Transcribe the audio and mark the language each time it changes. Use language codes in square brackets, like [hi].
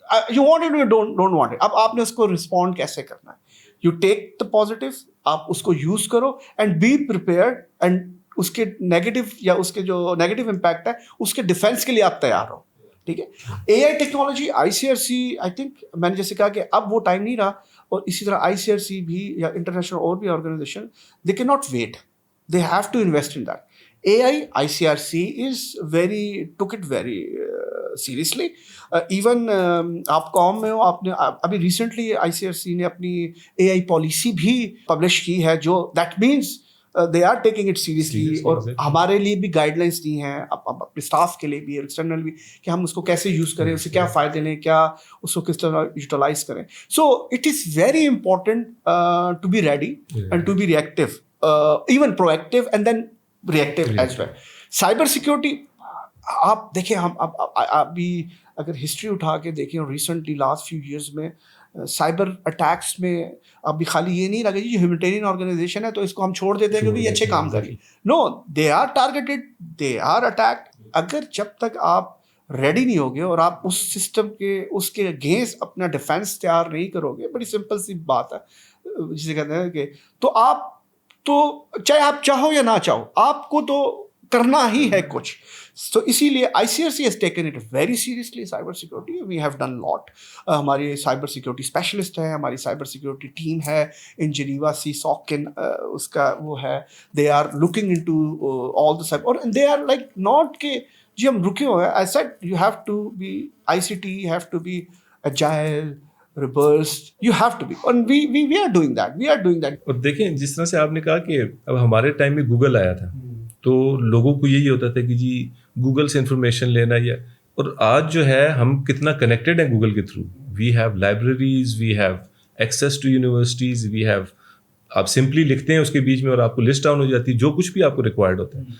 [en] You want it, you don't want it. [ur] اب آپ نے اس کو رسپونڈ کیسے کرنا ہے, [en] you take the positive, [ur] آپ اس کو یوز کرو [en] and be prepared, [ur] اینڈ اس کے نیگیٹو یا اس کے جو نیگیٹو امپیکٹ ہے اس کے ڈیفینس کے لیے آپ تیار ہو, ٹھیک ہے. AI technology, ICRC, [en] I think [ur] میں نے جیسے کہا کہ اب وہ ٹائم نہیں رہا, اور اسی طرح ICRC بھی یا انٹرنیشنل اور بھی organization, [en] They can not wait, they have to invest in that. ICRC took it very seriously. [ur] Even آپ کام میں ہو, آپ نے ابھی ریسنٹلی ICRC نے اپنی AI پالیسی بھی پبلش کی ہے, جو [en] that means they are taking it seriously, [ur] اور ہمارے لیے بھی گائیڈ لائنس دی ہیں اپنے اسٹاف کے لیے بھی, ایکسٹرنل بھی, کہ ہم اس کو کیسے یوز کریں, اس سے کیا فائدے لیں, کیا اس کو کس طرح یوٹیلائز کریں. [en] So it is very important to be ready and to be reactive, even proactive and then reactive as well. [ur] Cyber security آپ دیکھیں, ہم ابھی اگر ہسٹری اٹھا کے دیکھیں, ریسنٹلی لاسٹ فیو ایئرس میں سائبر اٹیکس میں ابھی خالی یہ نہیں لگا جی ہیومینٹیرین آرگنائزیشن ہے تو اس کو ہم چھوڑ دیتے ہیں کیونکہ یہ اچھے کام کر رہی. [en] No, they are targeted, they are attacked. [ur] اگر جب تک آپ ریڈی نہیں ہوگے اور آپ اس سسٹم کے اس کے اگینسٹ اپنا ڈیفینس تیار نہیں کرو گے, بڑی سمپل سی بات ہے جسے کہتے ہیں کہ, تو آپ تو چاہے آپ چاہو یا نہ چاہو آپ کو تو کرنا ہی ہے کچھ. تو اسی لیے [en] ICRC has taken it very seriously, cyber security. We have done lot. [ur] ہماری سائبر سیکورٹی اسپیشلسٹ ہیں, ہماری سائبر سیکورٹی ٹیم ہے ان جنیوا, CSOC اس کا وہ ہے. [en] They are looking into all the cyber, اور they are like not [ur] کہ جی ہم رکے ہوئے ہیں. [en] I said you have to be ICT, you have to be agile, reversed, you have to be, and we are doing that, we are doing that. [ur] اور دیکھیں جس طرح سے آپ نے کہا کہ اب ہمارے ٹائم میں گوگل آیا تھا تو لوگوں کو یہی ہوتا تھا کہ جی گوگل سے انفارمیشن لینا, یا اور آج جو ہے ہم کتنا کنیکٹڈ ہیں گوگل کے through. [en] we have libraries, we have access to universities, [ur] we have, آپ سمپلی لکھتے ہیں اس کے بیچ میں اور آپ کو لسٹ ڈاؤن ہو جاتی ہے جو کچھ بھی آپ کو ریکوائرڈ ہوتا ہے.